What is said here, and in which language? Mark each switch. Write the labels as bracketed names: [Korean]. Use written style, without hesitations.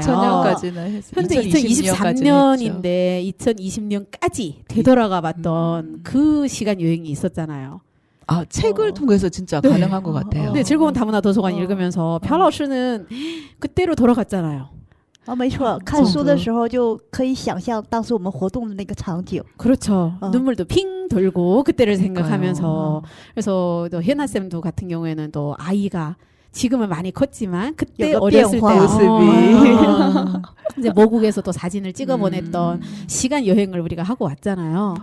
[Korean] 2000년까지는 했어요. 현재 2023년인데 2020년까지 되돌아가 봤던 그 시간 여행이 있었잖아요. 아, 책을 통해서 진짜 가능한 것 같아요. 네, 즐거운 다문화 도서관 읽으면서 펴라오씨는 그때로 돌아갔잖아요. [Chinese] 没错，看书的时候就可以想象当时我们活动的那个场景。 [Korean] 그렇죠. 눈물도 핑 돌고 그때를 생각하면서. 그래서 또 혜나쌤도 같은 경우에는 또 아이가 지금은 많이 컸지만 그때 어렸을 때 모습이 이제 모국에서 또 사진을 찍어 보냈던 시간 여행을 우리가 하고 왔잖아요.